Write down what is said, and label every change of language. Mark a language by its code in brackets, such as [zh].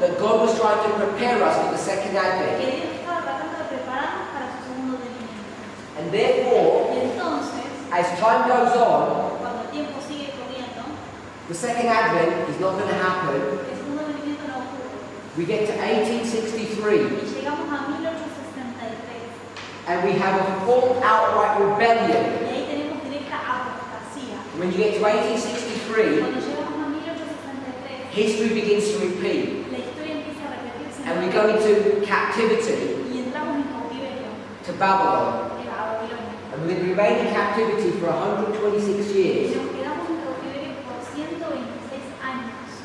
[en] that God was trying to prepare us for the second [es] que [en] advent. [es] Dios estaba tratando de prepararnos para su segundo venimiento. [en] And therefore, [es] Y entonces, [en] as time goes on, [es] cuando el tiempo sigue corriendo, [en] the second advent is not going to happen. [es] el segundo venimiento no ocurre. [en] We get to 1863 [es] Y llegamos a 1863. [en] and we have a full outright rebellion. [es] Y ahí tenemos directa apostasía. [en] When you get to 1863, [es] Cuando llegamos a 1863, [en] history begins to repeat [es] la historia empieza a repetirse [en] and we go into captivity [es] y entramos en cautiverio [en] to Babylon. [es] en la Babilonia. [en] And we're going to remain in captivity for 126 [es] Y [en] years, [es] nos quedamos en cautiverio por 126 años,